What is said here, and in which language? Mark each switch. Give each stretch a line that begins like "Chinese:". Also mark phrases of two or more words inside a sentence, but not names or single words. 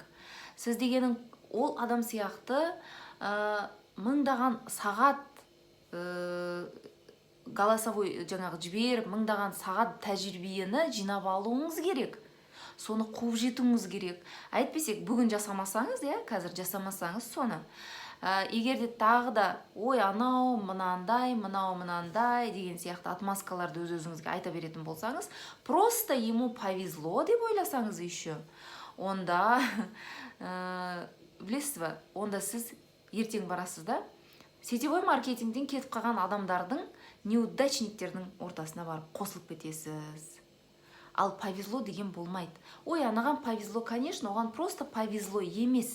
Kazakh: Сіз дегенің ол адам сияқты мыңдаған сағат голосовой жаңағы жіберіп, мыңдаған сағат тәжірибені жинап алуыңыз керек. Соны қуып жетуіңіз керек. Әйтпесек, бүгін жасамасаңыз, иә, қазір жасамасаңыз соны. Егер де тағы да, ой, анау мынандай, мынау мынандай деген сияқты отмазкаларды өз-өзіңізге айта беретін болсаңыз,
Russian: просто ему повезло
Kazakh: деп ойласаңыз еще, онда білесіз ба, онда сіз ертең барасыз да,
Russian: сетевой маркетингтен
Kazakh: кетіп қалған адамдардың, неудачниктердің ортасына барып қосылып кетесіз. Ал повезло деген болмайды. Ой, анаған
Russian: повезло, конечно,
Kazakh: оған
Russian: просто повезло
Kazakh: емес.